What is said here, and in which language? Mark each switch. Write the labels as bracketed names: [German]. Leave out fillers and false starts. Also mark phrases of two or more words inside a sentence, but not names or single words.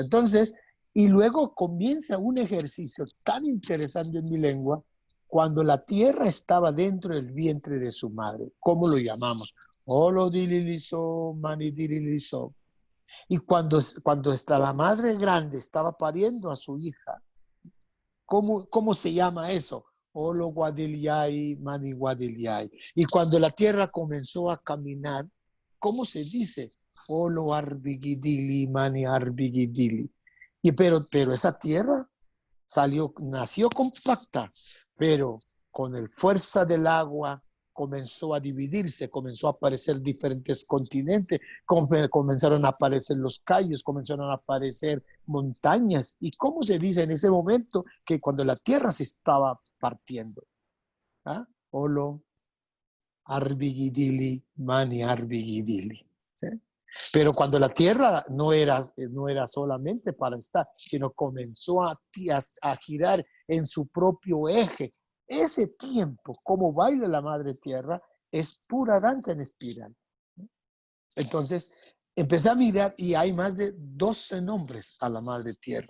[Spanish] Entonces, y luego comienza un ejercicio tan interesante en mi lengua, cuando la tierra estaba dentro del vientre de su madre. ¿Cómo lo llamamos? [San Blas Kuna] Olodililizo, manidililizo. [Spanish] Y cuando está la madre grande estaba pariendo a su hija, ¿cómo se llama eso? [San Blas Kuna] Olo guadiliai, mani guadiliai. [Spanish] Y cuando la tierra comenzó a caminar, ¿cómo se dice? [San Blas Kuna] Olo arbigidili, mani arbigidili. [Spanish] Pero esa tierra nació compacta, pero con el fuerza del agua comenzó a dividirse, comenzó a aparecer diferentes continentes, comenzaron a aparecer los cayos, comenzaron a aparecer montañas. ¿Y cómo se dice en ese momento que cuando la tierra se estaba partiendo? ¿Ah? [San Blas Kuna] Olo arbigidili, mani arbigidili. [Spanish] ¿Sí? Pero cuando la tierra no era solamente para estar, sino comenzó a girar en su propio eje. Ese tiempo, como baila la madre tierra, es pura danza en espiral. Entonces, empecé a mirar y hay más de 12 nombres a la madre tierra.